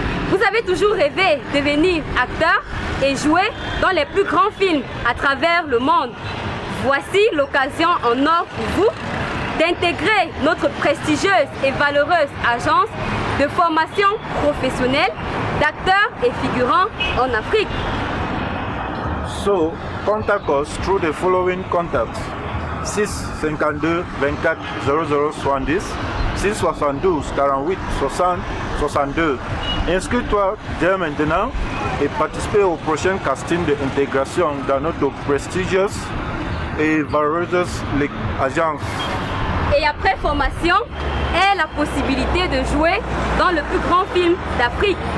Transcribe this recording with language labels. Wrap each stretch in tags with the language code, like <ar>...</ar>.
<fr>Vous avez toujours rêvé de devenir acteur et jouer dans les plus grands films à travers le monde. Voici l'occasion en or pour vous d'intégrer notre prestigieuse et valeureuse agence de formation professionnelle d'acteurs et figurants en Afrique.</fr> <en>So, contact us through the following contacts: 6 52 24 00 70, 6 72 48 60 62.</en> <fr>Inscris-toi dès maintenant et participe au prochain casting d'intégration dans notre prestigieuse et valeureuse agence. Et après formation, aie la possibilité de jouer dans le plus grand film d'Afrique.</fr>